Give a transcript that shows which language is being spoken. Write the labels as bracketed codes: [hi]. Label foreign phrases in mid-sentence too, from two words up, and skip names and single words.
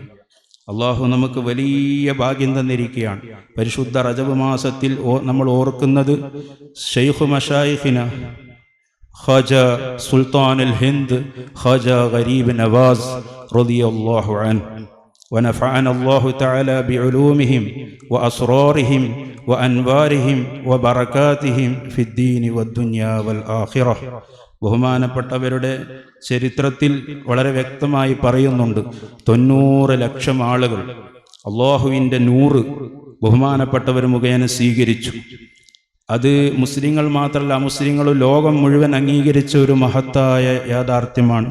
[ml] അള്ളാഹു നമുക്ക് വലിയ ഭാഗ്യം തന്നിരിക്കുകയാണ്. പരിശുദ്ധ റജബ് മാസത്തിൽ നമ്മൾ ഓർക്കുന്നത് [ar] شيخ مشايخنا [ml] ഖാജ സുൽത്താനുൽ ഹിന്ദ് ഖാജ ഗരീബ് നവാസ് [ar] رضي الله عنه, ونفعنا الله تعالى بعلومهم وأسرارهم وأنوارهم وبركاتهم في الدين والدنيا والآخرة. [ml] ബഹുമാനപ്പെട്ടവരുടെ ചരിത്രത്തിൽ വളരെ വ്യക്തമായി പറയുന്നുണ്ട്, 90 ലക്ഷം ആളുകൾ അള്ളാഹുവിൻ്റെ നൂറ് ബഹുമാനപ്പെട്ടവർ മുഖേന സ്വീകരിച്ചു. അത് മുസ്ലിങ്ങൾ മാത്രമല്ല, മുസ്ലിങ്ങൾ ലോകം മുഴുവൻ അംഗീകരിച്ച ഒരു മഹത്തായ യാഥാർത്ഥ്യമാണ്.